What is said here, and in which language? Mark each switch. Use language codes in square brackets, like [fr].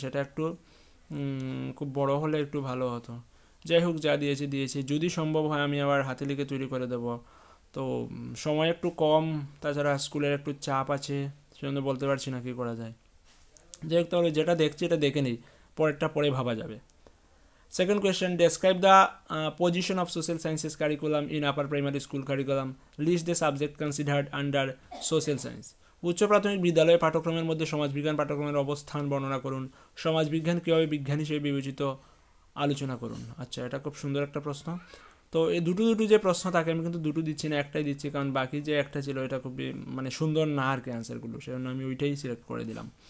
[bn] সেটা একটু খুব বড় হলে একটু ভালো হতো। যাই হোক, যা দিয়েছি। যদি সম্ভব হয় আমি আবার হাতে লিখে তৈরি করে দেবো। তো সময় একটু কম, তাছাড়া স্কুলের একটু চাপ আছে, সেজন্য বলতে পারছি না কী করা যায়। যাই হোক, তাহলে যেটা দেখছি এটা দেখে নিই, পরেরটা পরে ভাবা যাবে। [en] Second question, describe the position of social sciences curriculum in upper primary school curriculum. List the subject considered under social science. [bn] উচ্চ প্রাথমিক বিদ্যালয়ে পাঠ্যক্রমের মধ্যে সমাজবিজ্ঞান পাঠ্যক্রমের অবস্থান বর্ণনা করুন। সমাজবিজ্ঞান কীভাবে বিজ্ঞান হিসেবে বিবেচিত আলোচনা করুন। আচ্ছা, এটা খুব সুন্দর একটা প্রশ্ন। তো এই দুটো যে প্রশ্ন থাকে, আমি কিন্তু দুটো দিচ্ছি না, একটাই দিচ্ছি, কারণ বাকি যে একটা ছিল এটা খুবই মানে সুন্দর না আর কি অ্যান্সারগুলো, সেজন্য আমি ওইটাই সিলেক্ট করে দিলাম।